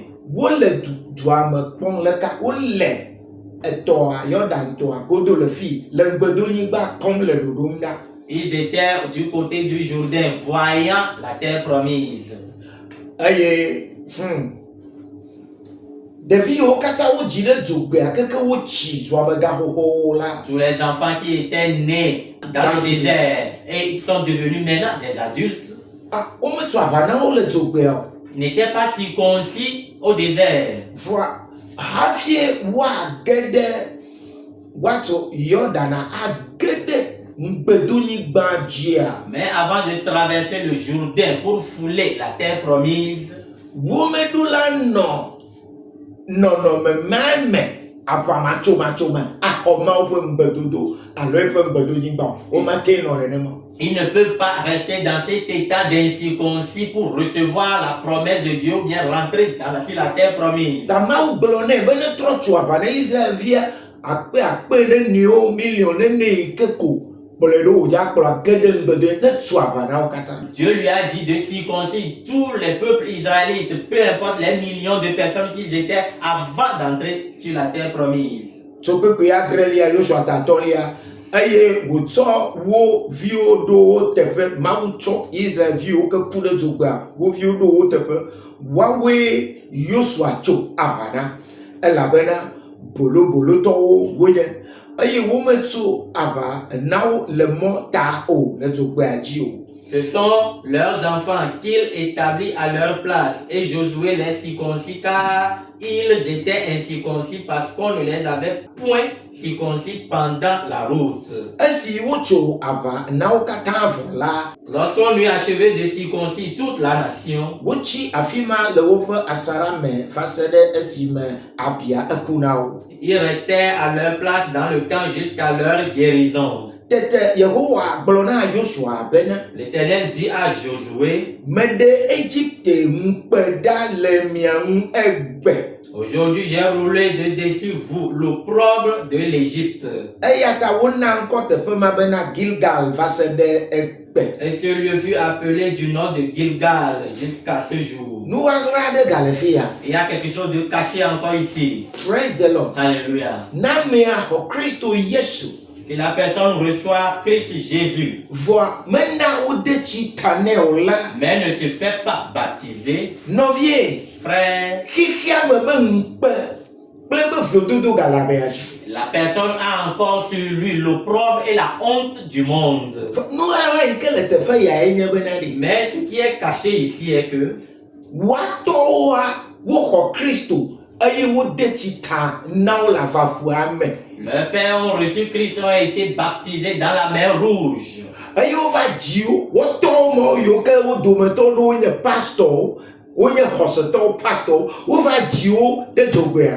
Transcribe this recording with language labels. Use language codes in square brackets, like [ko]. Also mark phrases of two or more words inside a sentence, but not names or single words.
[ee] wole dua me kpɔm leka wole etɔa Yɔdan tɔa godo le fi le gbedonyigba kpɔm le ɖoɖom ɖa. [fr] ils étaient du côté du Jourdain, voyant la terre promise. [ee] Eye ɖevi yiwo katã wodzi ɖe dzogbea keke wotsi zɔmega xoxowo la. [fr] Tous les enfants qui étaient nés dans le désert et ils sont devenus maintenant des adultes, [ee] Wometso aʋa na wo le dzogbea o. [fr] ils n'étaient pas circoncis au désert. [ee] Vɔa hafi woage ɖe woatso Yɔdana age ɖe gbedonyigba dzia. [fr] Mais avant de traverser le Jourdain pour fouler la terre promise, [ee] Womeɖo la nɔ nɔnɔme ma me aʋamatsomatso me axɔ Mawu ƒe ŋugbedodo alo eƒe gbedonyigba o. Womate nɔ nenema. [fr] ils ne peuvent pas rester dans cet état d'incirconcis pour recevoir la promesse de Dieu ou bien rentrer sur la terre promise. [ee] Ta Mawu gblɔ nɛ be ne trɔ tso aʋa ne Israelvia akpe ne niwo million ne yi ke ko kplɔe ɖo wòdza kplɔ age ɖe ŋugbedoe ne tso aʋa na wo katã. [fr] Dieu lui a dit de circoncire tous les peuples israélites, peu importe les millions de personnes qu'ils étaient avant d'entrer sur la terre promise. [ee] Tso kpekpe adrelia Yosua tatɔlia eye wòtsɔ wo viwo ɖo wo teƒe. Mawu tsɔ Israelviwo ke ku ɖe dzogbea wo viwo ɖo wo teƒe. Woawoe Yosua tso aʋa na elabena bolobolotɔwo wonye eye wometso aʋa na wo le mɔ ta o le dzogbea dzi o. [fr] Ce sont leurs enfants qu'ils établissent à leur place et Josué les circoncit car ils étaient incirconcis parce qu'on ne les avait point circoncis pendant la route. [ee] esi wotso ava na wo katã vɔ la [fr] Lorsqu'on eut achevé de circoncire toute la nation, [ee] wotsi afi ma le woƒe asara me va se ɖe esime abia eku na wo. [fr] ils restaient à leur place dans le camp jusqu'à leur guérison. [ee] Tete Yehowa gblɔ na Yosua bena [fr] L'Éternel dit à Josué, [ee] meɖe Egypte ŋukpe ɖa le mia ŋu egbe. [fr] aujourd'hui j'ai roulé de dessus vous l'opprobre de l'Égypte. [ee] Eya ta wona ŋkɔ teƒe ma bena Gilgal va se ɖe egbe. [fr] Et ce lieu fut appelé du nom de Gilgal jusqu'à ce jour. [ee] Nu ɣaɣla aɖe gale fi ya. [fr] Il y a quelque chose de caché encore ici. [en] Praise the Lord. [fr] Alléluia. [ee] Na amea xɔ Kristo Yesu. [fr] Si la personne reçoit Christ Jésus, [ee] Vɔa mena wode tsi ta nɛ o la. [fr] mais ne se fait pas baptiser, [ee] Nɔvie, [fr] frère, [ee] xixia me be ŋukpe kple be vlododo gale amea dzi. [fr] la personne a encore sur lui l'opprobre et la honte du monde. [ee] Nu ɣaɣla yi ke le teƒe yae nye bena ɖi. [fr] Mais ce qui est caché ici est que [ee] Woatɔwoa woxɔ Kristo eye wode tsi ta na wo le avaƒua me. [fr] leurs pères ont reçu Christ, ont été baptisés dans la mer Rouge. [ee] Eye wova dzi wo, wotɔwo me yiwo ke wo dometɔ ɖewo nye pastorwo, wonye xɔsetɔwo pastorwo, wova dzi wo ɖe dzogbea.